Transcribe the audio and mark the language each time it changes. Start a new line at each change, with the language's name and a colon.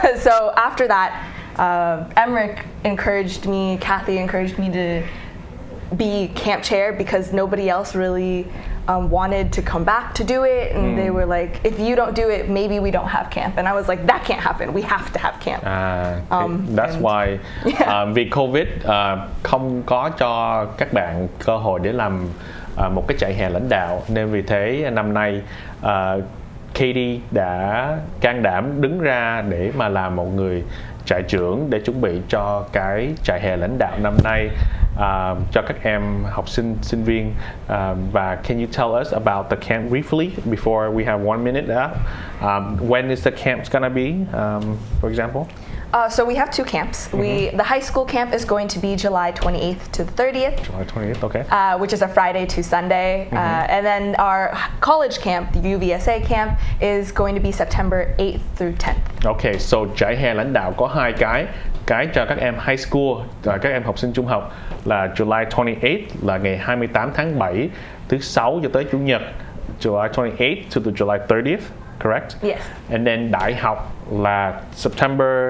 English: So after that, Emmerich encouraged me, Kathy encouraged me to be camp chair because nobody else really wanted to come back to do it, and they were like, if you don't do it, maybe we don't have camp. And I was like, that can't happen, we have to have camp. That's why
Vietnamese: vì Covid không có cho các bạn cơ hội để làm một cái trại hè lãnh đạo, nên vì thế năm nay Katie đã can đảm đứng ra để mà làm một người trại trưởng để chuẩn bị cho cái trại hè lãnh đạo năm nay cho các em học sinh sinh viên. Và
English: can you tell us about the camp briefly before we have 1 minute up? When is the camp gonna be, for example? So we have two camps. The high school camp is going to be July 28th to the 30th. July 20th, okay. Which is a Friday to Sunday. And then our college camp, the UVSA camp, is going to be September 8th through 10th.
Vietnamese: Okay, so trại hè lãnh đạo có hai cái cho các em high school, các em học sinh trung học là
English: July 28th là ngày 28 tháng 7, thứ sáu cho tới chủ nhật, July 28th to the July 30th, correct? Yes. And then
Vietnamese: đại học là September